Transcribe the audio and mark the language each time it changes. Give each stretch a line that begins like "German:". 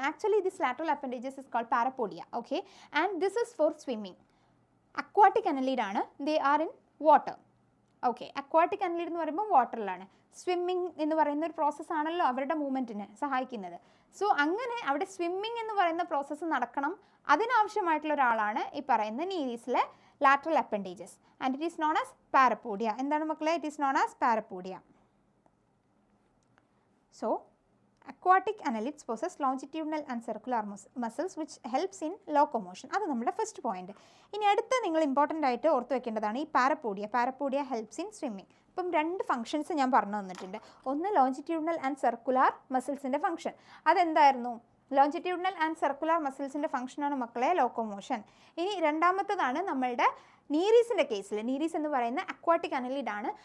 English: Actually this lateral appendages is called parapodia. Okay, and this is for swimming.
Malayalam: Aquatic അനലീഡാണ്.
English: They are in water.
Malayalam: Okay, aquatic അനലീഡ് എന്ന് പറയുമ്പോൾ വാട്ടറിലാണ്. Swimming എന്ന് പറയുന്ന ഒരു പ്രോസസ്സാണല്ലോ അവരുടെ മൂവ്മെൻറ്റിന് സഹായിക്കുന്നത്. സോ അങ്ങനെ അവിടെ സ്വിമ്മിങ് എന്ന് പറയുന്ന പ്രോസസ്സ് നടക്കണം. അതിനാവശ്യമായിട്ടുള്ള ഒരാളാണ് ഈ പറയുന്ന നീരീസിലെ
English: lateral appendages, and it is known as parapodia.
Malayalam: എന്താണ് മക്കളെ?
English: It is known as parapodia. So aquatic annelids possess longitudinal and circular muscles which helps in locomotion.
Malayalam: അത് നമ്മുടെ ഫസ്റ്റ് പോയിന്റ്. ഇനി അടുത്ത നിങ്ങൾ ഇമ്പോർട്ടൻ്റ് ആയിട്ട് ഓർത്ത് വെക്കേണ്ടതാണ് ഈ പാരപോഡിയ.
English: Parapodia helps in swimming.
Malayalam: ഇപ്പം രണ്ട് ഫംഗ്ഷൻസ് ഞാൻ പറഞ്ഞു തന്നിട്ടുണ്ട്. ഒന്ന് longitudinal and circular മസിൽസിൻ്റെ function. അതെന്തായിരുന്നു? Longitudinal and circular മസിൽസിൻ്റെ ഫംഗ്ഷനാണ് മക്കളെ ലോക്കോമോഷൻ. ഇനി രണ്ടാമത്തതാണ് നമ്മളുടെ നീരീസിൻ്റെ കേസിൽ. നീരീസ് എന്ന് പറയുന്ന അക്വാട്ടിക് അനലിഡാണ്.